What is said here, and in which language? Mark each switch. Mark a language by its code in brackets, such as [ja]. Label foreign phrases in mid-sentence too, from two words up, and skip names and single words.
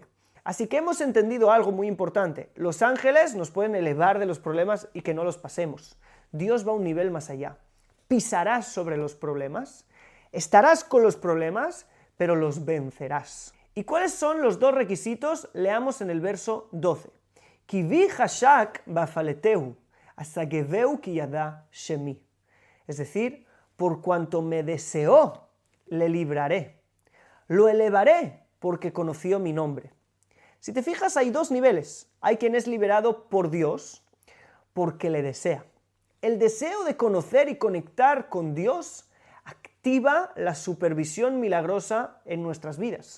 [es] Así que hemos entendido algo muy importante. Los ángeles nos pueden elevar de los problemas y que no los pasemos. Dios va a un nivel más allá. Pisarás sobre los problemas, estarás con los problemas, pero los vencerás. ¿Y cuáles son los dos requisitos? Leamos en el verso 12. [he] כי בי חשק ואפלטהו אשגבהו כי ידע שמי. [es] Es decir, por cuanto me deseó, le libraré. Lo elevaré porque conoció mi nombre. Si te fijas, hay dos niveles. Hay quien es liberado por Dios porque le desea. El deseo de conocer y conectar con Dios activa la supervisión milagrosa en nuestras vidas.